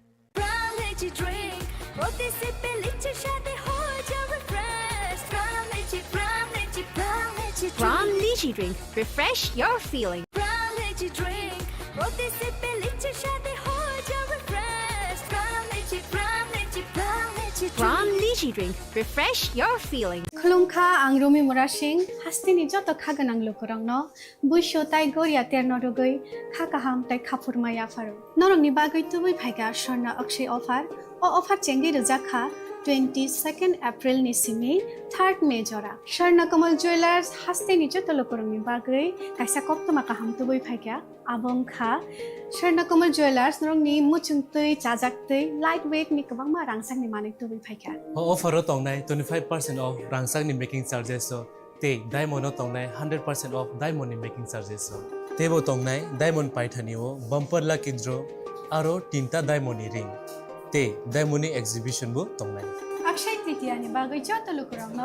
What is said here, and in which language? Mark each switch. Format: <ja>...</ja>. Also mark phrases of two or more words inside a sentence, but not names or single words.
<en>Brown lychee drink, refresh your feeling. Brown lychee drink, refresh your feeling.</en> <trp>Khulumkha ang Rumi Murashing hastini joto khaganang lukurang no buisho tai goria terno rogoi khakaham tai khapurmaya faru norong ni bagoi tubui phaiga sorna akshay offer o offer chengi rjakha 22 April ni simi 3 May jora Swarnakomal Jewelers hasteni joto lokorongni bagui kaisa koktoma kaham tubui phaikya abong kha Swarnakomal Jewelers norongni muchungtui chajaktui lightweight ni kwbangma rangsakni manik tubui phaikya offer o tongnai 25% of rangsakni</trp> <en>making charges</en> <trp>so tei diamond o tongnai 100%</trp> <en>of diamond</en> <trp>ni</trp> <en>making charges</en> <trp>so tebo tongnai diamond paithani o</trp> <en>bumper lucky draw</en> <trp>aro 3ta diamond ni ring te diamond ni exhibition bu tongnai Akshay Tritiya ni bagui joto lokorongno</trp>